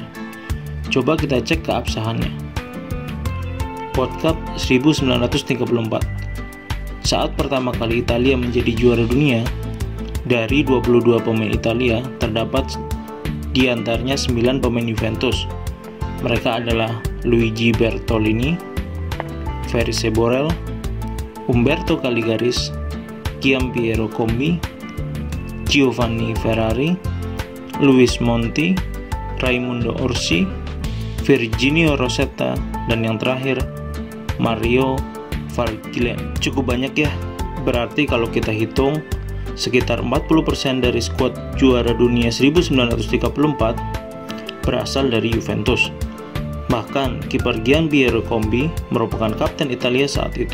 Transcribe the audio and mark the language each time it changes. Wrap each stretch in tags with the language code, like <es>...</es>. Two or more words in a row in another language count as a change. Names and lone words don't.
<id>Coba kita cek keabsahannya. World Cup 1934. Saat pertama kali Italia menjadi juara dunia, dari 22 pemain Italia terdapat di antaranya 9 pemain Juventus. Mereka adalah Luigi Bertolini, Felice Borel, Umberto Caligaris, Giampiero Combi, Giovanni Ferrari, Luis Monti, Raimundo Orsi, Virginio Rosetta, dan yang terakhir Mario Vargilen. Cukup banyak ya, berarti kalau kita hitung sekitar 40% dari skuad juara dunia 1934 berasal dari Juventus. Bahkan kiper Giampiero Combi merupakan kapten Italia saat itu.</id>